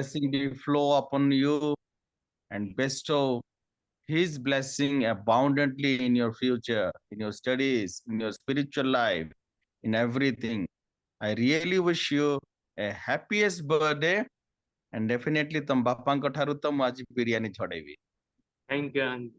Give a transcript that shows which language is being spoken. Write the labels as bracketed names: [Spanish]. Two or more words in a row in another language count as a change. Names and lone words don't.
[English] blessing be flow upon you and bestow His blessing abundantly in your future, in your studies, in your spiritual life, in everything. I really wish you a happiest birthday, and definitely [Odia] ତମ ବାପାଙ୍କ ଠାରୁ ତ ମୁଁ ଆଜି ବିରିୟାନୀ ଛଡେଇବି। [English] Thank you, uncle.